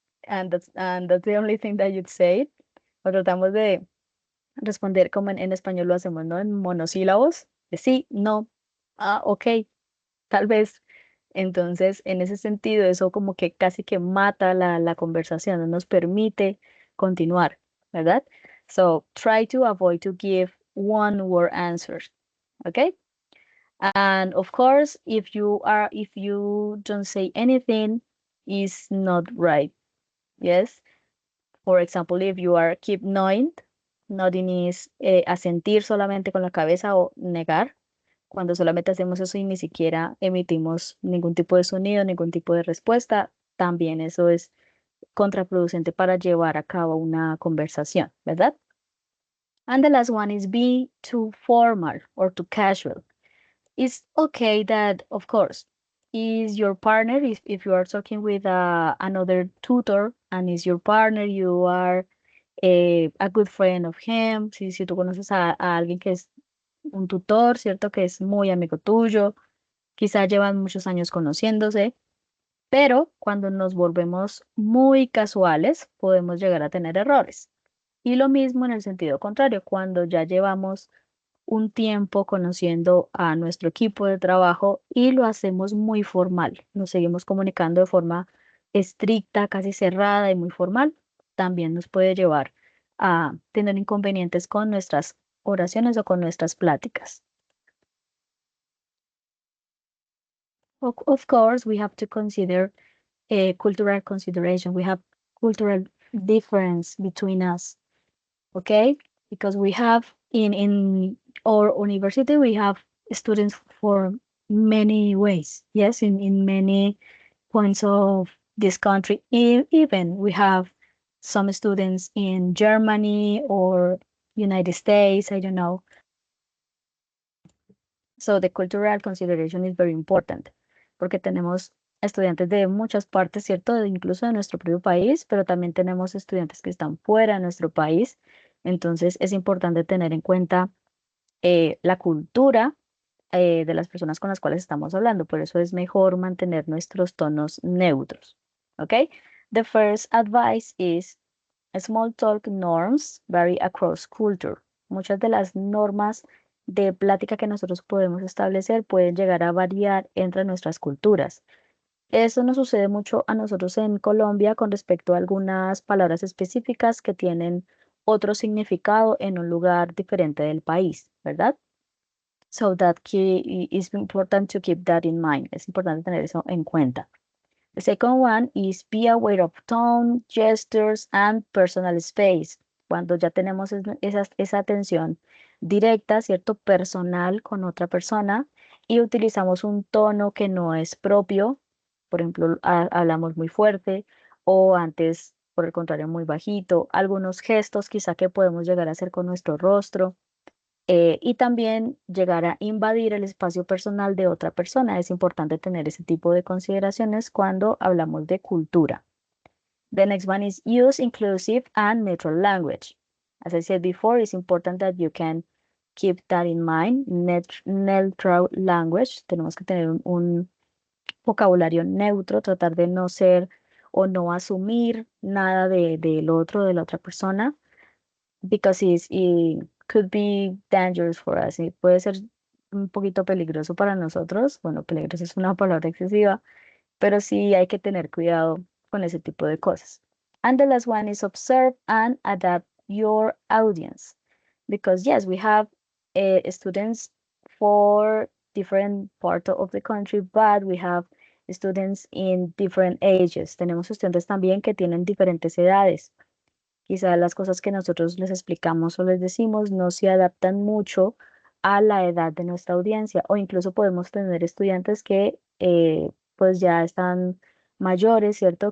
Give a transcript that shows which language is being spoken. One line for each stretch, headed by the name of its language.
English: And that's the only thing that you'd say.
Spanish: O tratamos de responder como en español lo hacemos, ¿no? En monosílabos, de sí, no, ah, ok, tal vez. Entonces, en ese sentido, eso como que casi que mata la conversación, no nos permite continuar, ¿verdad?
English: So, try to avoid to give one word answers, okay? And of course, if you don't say anything, is not right. Yes. For example, if you are keep nodding is
Spanish: asentir solamente con la cabeza o negar. Cuando solamente hacemos eso y ni siquiera emitimos ningún tipo de sonido, ningún tipo de respuesta, también eso es contraproducente para llevar a cabo una conversación, ¿verdad?
English: And the last one is be too formal or too casual. It's okay that, of course, is your partner, if you are talking with another tutor and is your partner, you are a good friend of him,
Spanish: si tú conoces a alguien que es un tutor, ¿cierto? Que es muy amigo tuyo, quizá llevan muchos años conociéndose, pero cuando nos volvemos muy casuales, podemos llegar a tener errores. Y lo mismo en el sentido contrario, cuando ya llevamos un tiempo conociendo a nuestro equipo de trabajo y lo hacemos muy formal, nos seguimos comunicando de forma estricta, casi cerrada y muy formal, también nos puede llevar a tener inconvenientes con nuestras oraciones o con nuestras pláticas.
English: Of course, we have to consider a cultural consideration. We have cultural difference between us, okay? Because we have in our university, we have students for many ways, yes, in many points of this country. Even we have some students in Germany or United States, I don't know. So the cultural consideration is very important,
Spanish: porque tenemos estudiantes de muchas partes, ¿cierto? Incluso de nuestro propio país, pero también tenemos estudiantes que están fuera de nuestro país. Entonces es importante tener en cuenta la cultura de las personas con las cuales estamos hablando. Por eso es mejor mantener nuestros tonos neutros. ¿Ok?
English: The first advice is small talk norms vary across culture.
Spanish: Muchas de las normas de plática que nosotros podemos establecer pueden llegar a variar entre nuestras culturas. Eso nos sucede mucho a nosotros en Colombia con respecto a algunas palabras específicas que tienen otro significado en un lugar diferente del país, ¿verdad?
English: So that key is important to keep that in mind.
Spanish: Es importante tener eso en cuenta.
English: The second one is be aware of tone, gestures, and personal space.
Spanish: Cuando ya tenemos esa atención directa, ¿cierto? Personal con otra persona y utilizamos un tono que no es propio, por ejemplo, hablamos muy fuerte o antes, por el contrario, muy bajito, algunos gestos quizá que podemos llegar a hacer con nuestro rostro y también llegar a invadir el espacio personal de otra persona. Es importante tener ese tipo de consideraciones cuando hablamos de cultura.
English: The next one is use inclusive and neutral language. As I said before, it's important that you can keep that in mind. Neutral language.
Spanish: Tenemos que tener un vocabulario neutro, tratar de no ser o no asumir nada del otro, de la otra persona
English: because it could be dangerous for us.
Spanish: Y puede ser un poquito peligroso para nosotros. Bueno, peligroso es una palabra excesiva, pero sí hay que tener cuidado con ese tipo de cosas.
English: And the last one is observe and adapt your audience. Because yes, we have students for different parts of the country, but we have students in different ages.
Spanish: Tenemos estudiantes también que tienen diferentes edades. Quizá las cosas que nosotros les explicamos o les decimos no se adaptan mucho a la edad de nuestra audiencia o incluso podemos tener estudiantes que pues ya están mayores, ¿cierto?